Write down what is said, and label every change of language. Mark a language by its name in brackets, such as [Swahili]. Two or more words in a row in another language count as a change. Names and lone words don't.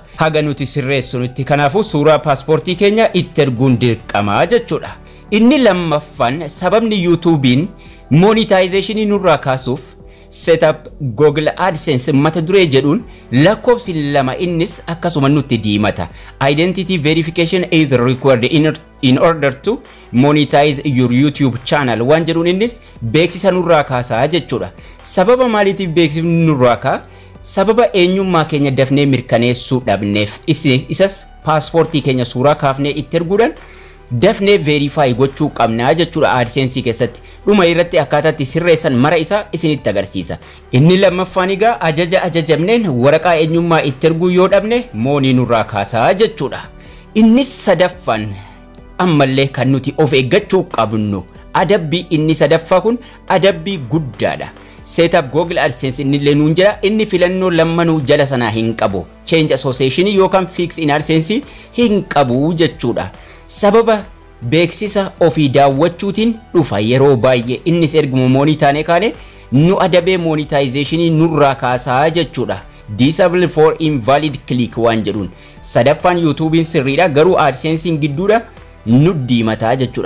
[Oromo] Haga nuti sirreessunutti kanaafuu suuraa paaspoortii keenya itti erguun dirqamaa jechuudha. Inni lammaffaan sababni YouTubein monetization nurraa kaasuuf [English] setup Google AdSense [Oromo] mata duree jedhuun lakkoofsi 2 innis akkasuma nutti diimata. [English] Identity verification is required in order to monetize your YouTube channel [Oromo] waan jedhuun innis beeksisa nurraa kaasaa jechuudha. Sababa maaliitiif beeksifni nurraa kaa? Sababa eenyummaa keenya dafnee mirkaneessuu dhabneef isas paaspoortii keenya suuraa kaafnee itti erguudhaan dafnee verify gochuu qabnaa jechuudha. AdSense keessatti dhuma irratti akkaataatti sirreessan mara isaa isinitti agarsiisa. Inni lammaffaan egaa ajajamneen waraqaa eenyummaa itti erguu yoo dhabne moonii nurraa kaasaa jechuudha. Inni sadaffaan ammallee kan nuti of eeggachuu qabnu adabbii inni sadaffaa kun adabbii guddaadha. [English] Setup Google AdSense [Oromo] inni illee nuun jedha inni filannoo lammanuu jala sanaa hin qabu. [English] Change association [Oromo] yookaan [English] fix in AdSense [Oromo] hin qabu jechuudha. Sababa beeksisa ofii daawwachuutiin dhufa yeroo baay'ee innis erguma monitaane kaane nu adabee monetization nurraa kaasaa jechuudha. [English] Disable for invalid click [Oromo] waan jedhuun sadaffaan YouTubein sirriidha garuu AdSense gidduudha nu diimataa jechuudha.